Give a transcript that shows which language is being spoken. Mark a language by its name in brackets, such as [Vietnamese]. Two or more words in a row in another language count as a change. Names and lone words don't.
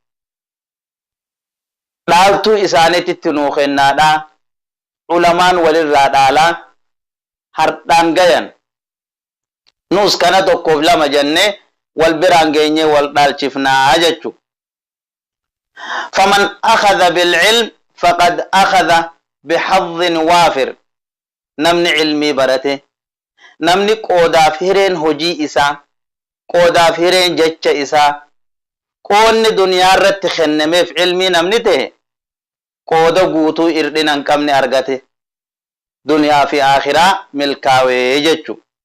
[Oromo] dhaaltuu isaaniitti nuu kennaadha ulamaan walirraa dhaalaa hardhaan gayan nus kana tokkoof lama jenne wal biraan geenye wal dhaalchifnaa jechu [Arabic] فمن أخذ بالعلم فقد أخذ بحظ وافر [Oromo] namni ilmii barate namni qoodaaf hireen hojii isaa qoodaaf hireen jecha isaa qoonni duniyaa irratti kennameef ilmii namni ta'e qooda guutuu irdhina hin qabne argate duniyaa fi akhiraa milkaawee jechu